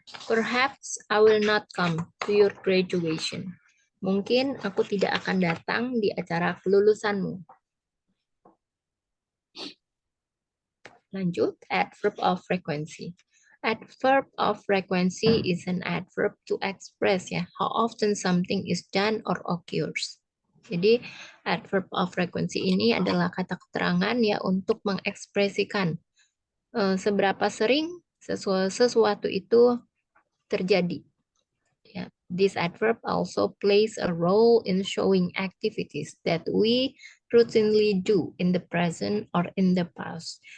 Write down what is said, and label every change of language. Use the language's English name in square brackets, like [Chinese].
[English] Perhaps I will not come to your graduation. [Indonesian] Mungkin aku tidak akan datang di acara kelulusanmu. [English] Lanjut, adverb of frequency. Adverb of frequency is an adverb to express ya how often something is done or occurs. [Indonesian] Jadi adverb of frequency ini adalah kata keterangan ya untuk mengekspresikan seberapa sering sesuatu itu terjadi. Ya. [English] This adverb also plays a role in showing activities that we routinely do in the present or in the past.